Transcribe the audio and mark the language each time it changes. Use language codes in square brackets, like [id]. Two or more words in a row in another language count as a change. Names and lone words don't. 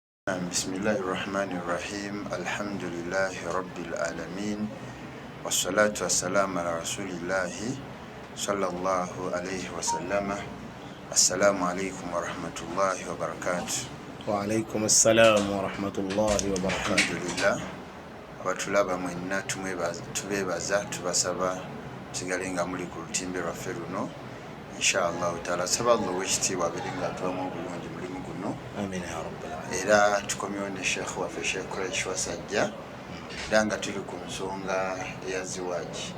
[ar] بسم الله الرحمن الرحيم. الحمد لله رب العالمين. والصلاة والسلام على رسول الله صلى الله عليه وسلم. السلام عليكم ورحمة الله وبركاته. وعليكم السلام ورحمة الله وبركاته. Alhamdulillah. [lg] Abatulaba mwenna tubebaza tubasaba sigalenga muli ku lutimbe lwaffe luno [ar] إن شاء الله تعالى. [lg] Saba Allah wekitiibwa abeerenga atuwamu obulungi mulimu guno. [ar] آمين يا رب العالمين. [lg] Era tukomyewo ne Sheikh waffe Sheikh Quraish Wasajja era nga tuli ku nsonga eya ziwaji.